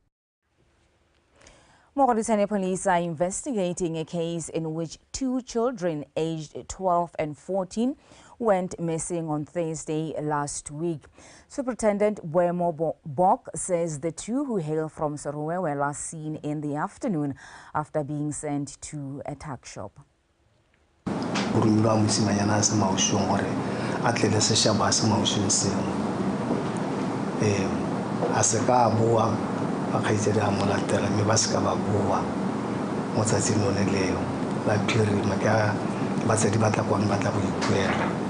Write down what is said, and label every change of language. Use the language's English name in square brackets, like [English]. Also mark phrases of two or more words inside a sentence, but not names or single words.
[English] Mauritania police are investigating a case in which 2 children aged 12 and 14 went missing on Thursday last week. Superintendent Boemo Bok says the 2 who hail from Serowe were last seen in the afternoon after being sent to a tuck shop. [Tswana] Burumba musimanyana a se maošong gore a tle le sešabo a se maošong seo. A se ka a boa ba kgaitsedi a mo latela mme ba se ka ba boa mo tsatsing lone leo la phirima ka batsadi ba tla kwang ba tla go ipuela.